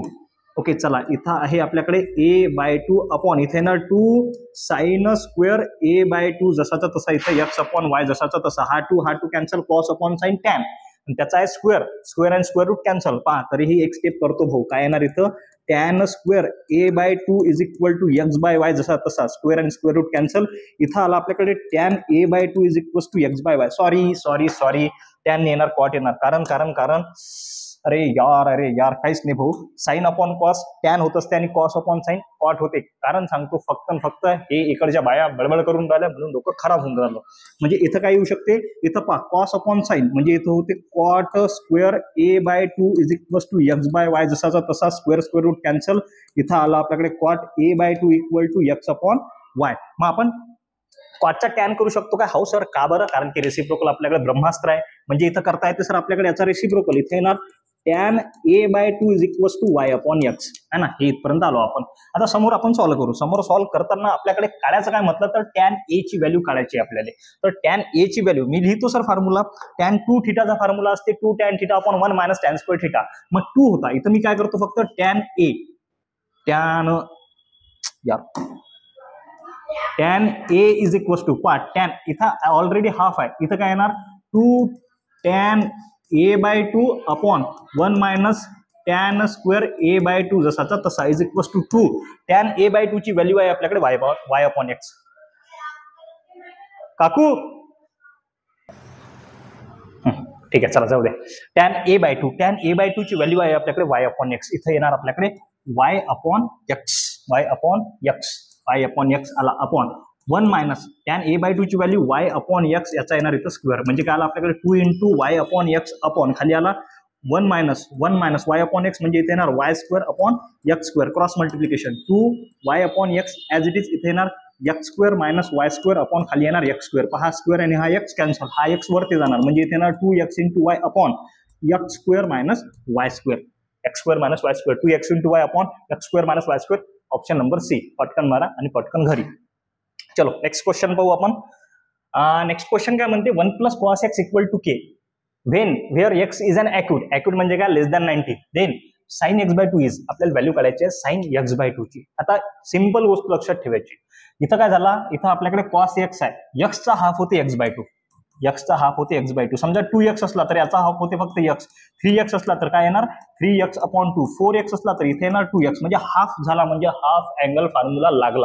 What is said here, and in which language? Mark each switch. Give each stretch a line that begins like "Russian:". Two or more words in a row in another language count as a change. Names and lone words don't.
Marathi: ओके, चला इथं आहे आपल्याकडे
English: a by 2 upon
Marathi: इथे ना
English: 2 sin square a by 2
Marathi: जसाचा तसा, इथं
English: x upon y
Marathi: जसाचा तसा, हा 2 कॅन्सल,
English: cos upon sine tan,
Marathi: त्याचा आहे स्क्वेअर आणि
English: square root cancel.
Marathi: पहा तरीही एक स्टेप करतो भाऊ, काय येणार इथं,
English: tan square a by 2 is equal to x by y
Marathi: जसा तसा, स्क्वेअर आणि
English: square root cancel.
Marathi: इथं आला आपल्याकडे
English: tan a by 2 is equal to x by y.
Marathi: सॉरी टॅन येणार, कॉट येणार. कारण
Hindi: अरे यार
Marathi: काहीच नाही भाऊ.
English: sine upon cos tan
Marathi: होत असते आणि
English: cos upon sine cot
Marathi: होते. कारण सांगतो, फक्त हे इकडच्या बाया बडबड करून राहिल्या म्हणून डोकं खराब होऊन राहिलं. म्हणजे इथं काय येऊ शकते, इथं पहा
English: cos upon sine,
Marathi: म्हणजे इथं होते
English: cot square a by 2 is equal to x by y
Marathi: जसाचा तसा,
English: square root cancel.
Marathi: इथं आला आपल्याकडे
English: cot a by 2 equal to x upon y.
Marathi: मग आपण कॉटचा टॅन करू शकतो काय, हो सर, का बरं, कारण की रेसिप्रोकल आपल्याकडे ब्रह्मास्त्र आहे. म्हणजे इथं करता येते सर आपल्याकडे याचा रेसिप्रोकल, इथे येणार
English: tan a by 2 is equal to y upon x,
Hindi: है ना.
Marathi: हे इथपर्यंत आलो आपण. आता समोर आपण सॉल्व्ह करू. समोर सॉल्व्ह करताना आपल्याकडे काढायचं काय म्हटलं तर tan a ची व्हॅल्यू काढायची आपल्याला. तर tan a ची व्हॅल्यू मी लिहितो
English: sir formula.
Marathi: tan 2 θ चा फॉर्म्युला असते
English: 2 tan θ upon 1 - tan square θ.
Marathi: मग 2 होता, इथं मी काय करतो फक्त
English: tan a is equal to tan,
Marathi: इथं
English: already half
Marathi: आहे, इथं काय येणार
English: 2 tan a by 2 upon 1 - tan square a by 2
Marathi: जसाचा तसा
English: is equal to 2 tan a by 2
Marathi: ची व्हॅल्यू आहे आपल्याकडे
English: y upon x.
Marathi: काकू ठीक आहे, चला जाऊ दे.
English: tan a by 2
Marathi: ची व्हॅल्यू आहे आपल्याकडे
English: y upon x.
Marathi: इथं येणार आपल्याकडे
English: y upon x
Marathi: आला अपॉन 1 -
English: tan a by 2
Marathi: ची व्हॅल्यू
English: y upon x,
Marathi: याचा येणार इथं स्क्वेअर, म्हणजे काय आला आपल्याकडे
English: 2 × y upon x upon
Marathi: खाली आला
English: 1 - y upon x,
Marathi: म्हणजे इथे येणार
English: y square upon x square, cross multiplication 2y upon x as it is,
Marathi: इथे येणार
English: x square minus y square upon
Marathi: खाली येणार
English: x square.
Marathi: पहा स्क्वेअर आणि हा x कॅन्सल, हा x वरती जाणार, म्हणजे इथे येणार
English: 2x × y upon x square minus y square, 2x × y upon x square minus y square. option number C.
Marathi: पटकन मारा आणि पटकन घरी. चलो
English: next question
Marathi: पाहू आपण.
English: next question
Marathi: काय म्हणते,
English: 1 + cos x equal to k when where x is an acute
Marathi: म्हणजे काय
English: less than 90, then sin x by 2 is,
Marathi: आपल्याला व्हॅल्यू काढायची आहे
English: sin x by 2
Marathi: ची. आता सिंपल गोष्ट लक्षात ठेवायची, इथं काय झाला, इथं आपल्याकडे cos x आहे, x चा हाफ होते
English: x by 2,
Marathi: समजा 2x असला तर याचा हाफ होते फक्त x, 3x असला तर काय येणार
English: 3x upon 2,
Marathi: 4x असला तर इथे येणार 2x, म्हणजे हाफ झाला, म्हणजे
English: half angle formula
Marathi: लागला.